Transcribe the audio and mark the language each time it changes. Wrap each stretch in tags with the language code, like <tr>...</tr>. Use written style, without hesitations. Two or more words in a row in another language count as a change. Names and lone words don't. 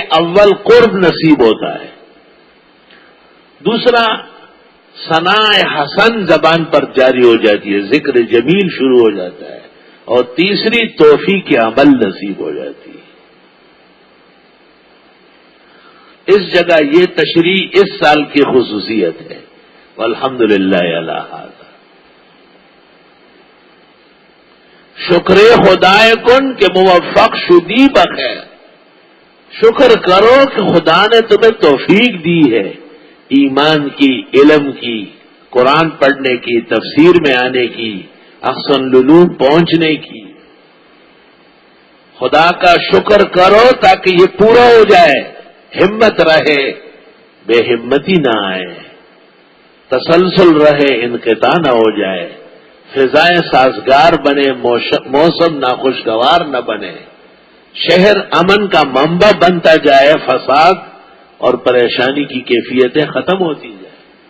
<ur>اول قرب نصیب ہوتا ہے، دوسرا ثناء حسن زبان پر جاری ہو جاتی ہے، ذکر جمیل شروع ہو جاتا ہے، اور تیسری توفیق عمل نصیب ہو جاتی ہے۔ اس جگہ یہ تشریح اس سال کی خصوصیت ہے،</ur> <ar>والحمدللہ علی ھذا۔</ar> <fa>شکر خدائے کن کہ موفق شدی بخیر،</fa> <ur>شکر کرو کہ خدا نے تمہیں توفیق دی ہے ایمان کی، علم کی، قرآن پڑھنے کی، تفسیر میں آنے کی، احسن العلوم پہنچنے کی۔ خدا کا شکر کرو تاکہ یہ پورا ہو جائے، ہمت رہے، بے ہمتی نہ آئے، تسلسل رہے، انقطاع نہ ہو جائے، فضائیں سازگار بنے، موسم ناخوشگوار نہ بنے، شہر امن کا منبع بنتا جائے، فساد اور پریشانی کی کیفیتیں ختم ہوتی جائیں۔</ur>